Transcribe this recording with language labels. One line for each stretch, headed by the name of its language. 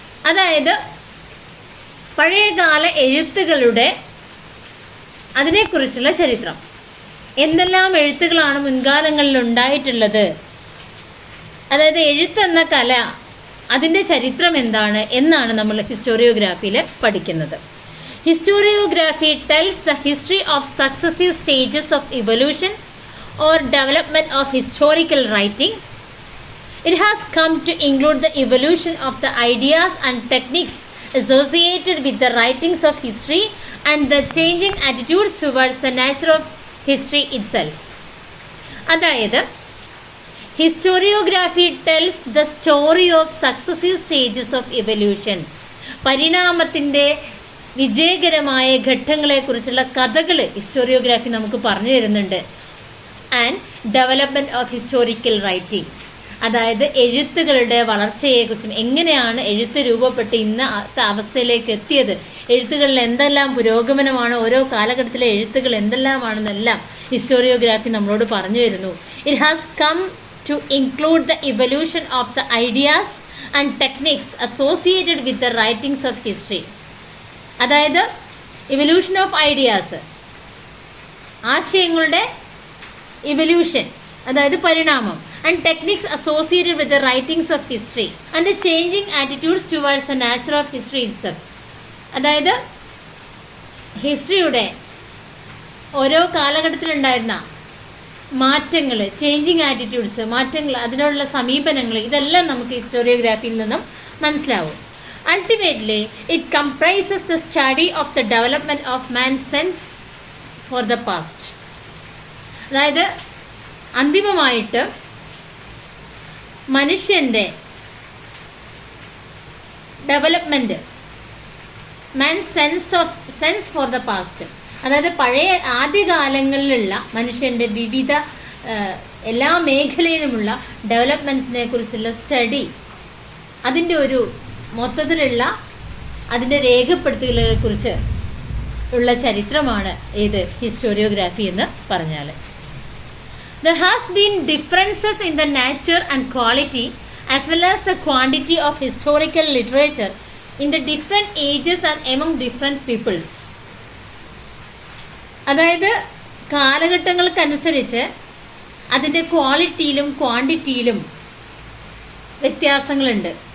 Malayalam: അതായത് പഴയകാല എഴുത്തുകളുടെ അതിനെക്കുറിച്ചുള്ള ചരിത്രം, എന്തെല്ലാം എഴുത്തുകളാണ് മുൻകാലങ്ങളിൽ ഉണ്ടായിട്ടുള്ളത്, അതായത് എഴുത്തെന്ന കല, അതിൻ്റെ ചരിത്രം എന്താണ് എന്നാണ് നമ്മൾ ഹിസ്റ്റോറിയോഗ്രാഫിയിൽ പഠിക്കുന്നത്.
English: Historiography tells the history of successive stages of evolution or development of historical writing. It has come to include the evolution of the ideas and techniques associated with the writings of history and the changing attitudes towards the nature of history itself.
Malayalam: അതായത്
English: Historiography tells the story of successive stages of evolution.
Malayalam: പരിണാമത്തിൻ്റെ വിജയകരമായ ഘട്ടങ്ങളെക്കുറിച്ചുള്ള കഥകൾ historiography നമുക്ക് പറഞ്ഞു തരുന്നുണ്ട്.
English: and development of historical writing,
Malayalam: അതായത് എഴുത്തുകളുടെ വളർച്ചയെക്കുറിച്ചും എങ്ങനെയാണ് എഴുത്ത് രൂപപ്പെട്ട് ഇന്നത്തെ അവസ്ഥയിലേക്ക് എത്തിയത്, എഴുത്തുകളിൽ എന്തെല്ലാം പുരോഗമനമാണ്, ഓരോ കാലഘട്ടത്തിലെ എഴുത്തുകൾ എന്തെല്ലാമാണെന്നെല്ലാം ഹിസ്റ്റോറിയോഗ്രാഫി നമ്മളോട് പറഞ്ഞു തരുന്നു.
English: It has come to include the evolution of the ideas and techniques associated with the writings of history.
Malayalam: അതായത്
English: evolution of ideas,
Malayalam: ആശയങ്ങളുടെ ഇവല്യൂഷൻ, അതായത് പരിണാമം,
English: and techniques associated with the writings of history and the changing attitudes towards the nature of history itself.
Malayalam: അതായത് ഹിസ്റ്ററിയുടെ ഓരോ കാലഘട്ടത്തിലുണ്ടായിരുന്ന മാറ്റങ്ങൾ, changing attitudes, മാറ്റങ്ങൾ, അതിനോടുള്ള സമീപനങ്ങൾ, ഇതെല്ലാം നമുക്ക് ഹിസ്റ്റോറിയോഗ്രാഫിയിൽ നിന്നും മനസ്സിലാവും.
English: Ultimately it comprises the study of the development of man's sense for the past.
Malayalam: അതായത് അന്തിമമായിട്ട് മനുഷ്യൻ്റെ development,
English: man sense for the past,
Malayalam: അതായത് പഴയ ആദ്യകാലങ്ങളിലുള്ള മനുഷ്യൻ്റെ വിവിധ എല്ലാ മേഖലയിലുമുള്ള ഡെവലപ്മെൻറ്റ്സിനെ കുറിച്ചുള്ള സ്റ്റഡി അതിൻ്റെ ഒരു മൊത്തത്തിലുള്ള അതിൻ്റെ രേഖപ്പെടുത്തലുകളെ കുറിച്ച് ഉള്ള ചരിത്രമാണ് ഏത് ഹിസ്റ്റോറിയോഗ്രാഫി എന്ന് പറഞ്ഞാൽ.
English: There has been differences in the nature and quality as well as the quantity of historical literature in the different ages and among different peoples.
Malayalam: അതായത് കാലഘട്ടങ്ങൾക്കനുസരിച്ച് അതിൻ്റെ ക്വാളിറ്റിയിലും ക്വാണ്ടിറ്റിയിലും വ്യത്യാസങ്ങളുണ്ട്.